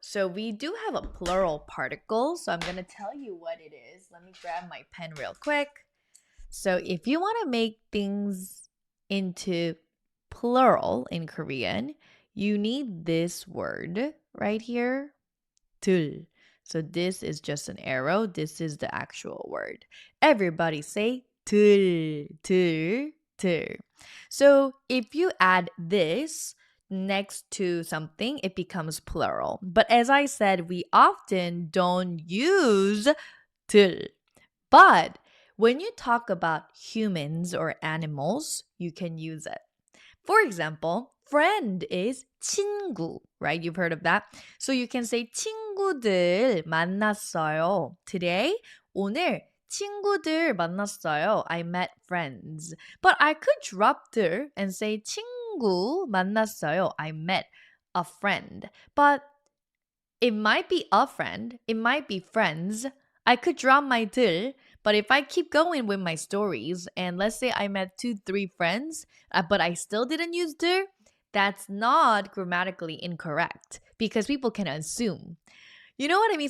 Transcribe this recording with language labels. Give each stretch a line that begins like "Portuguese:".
English: So we do have a plural particle. So I'm going to tell you what it is. Let me grab my pen real quick. So if you want to make things into plural in Korean, you need this word right here, 들. So this is just an arrow. This is the actual word. Everybody say 들, 들, 들. So if you add this next to something, it becomes plural. But as I said, we often don't use 들. But when you talk about humans or animals, you can use it. For example, friend is 친구, right? You've heard of that. So you can say
Korean: 친구들 만났어요.
English: Today,
Korean: 오늘 친구들 만났어요.
English: I met friends. But I could drop 들 and say
Korean: 친구 만났어요.
English: I met a friend. But it might be a friend. It might be friends. I could drop my 들, but if I keep going with my stories and let's say I met 2, 3 friends, but I still didn't use 들, that's not grammatically incorrect because people can assume. You know what I mean?